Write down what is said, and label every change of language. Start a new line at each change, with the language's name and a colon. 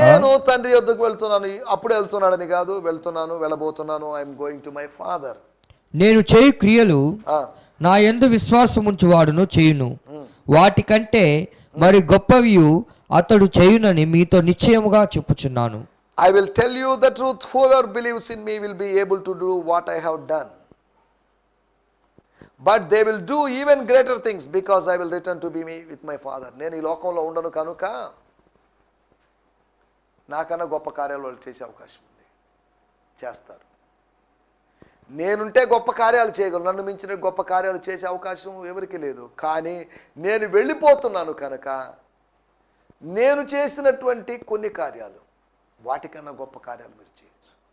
Telugu: నేను తండ్రి యొద్దకు వెళ్తున్నాను. అప్పుడే వెళ్తున్నాడని కాదు, వెళ్తున్నాను, వెళ్ళబోతున్నాను.
English: I'm going to my father.
Telugu: నేను చేయు క్రియలు నా యందు విశ్వాసముంచువాడును చేయును, వాటికంటే మరి గొప్పవియు అతడు చేయునని మీతో నిశ్చయముగా చెప్పుచున్నాను.
English: I will tell you the truth, whoever believes in me will be able to do what I have done, but they will do even greater things because I will return to be me with my father.
Telugu: నేను ఈ లోకంలో ఉండను కనుక నాకన్నా గొప్ప కార్యాలు వాళ్ళు చేసే అవకాశం ఉంది, చేస్తారు. నేనుంటే గొప్ప కార్యాలు చేయగలను, నన్ను మించిన గొప్ప కార్యాలు చేసే అవకాశం ఎవరికి లేదు. కానీ నేను వెళ్ళిపోతున్నాను కనుక నేను చేసినటువంటి కొన్ని కార్యాలు వాటికన్నా గొప్ప కార్యాలు మీరు చేయొచ్చు.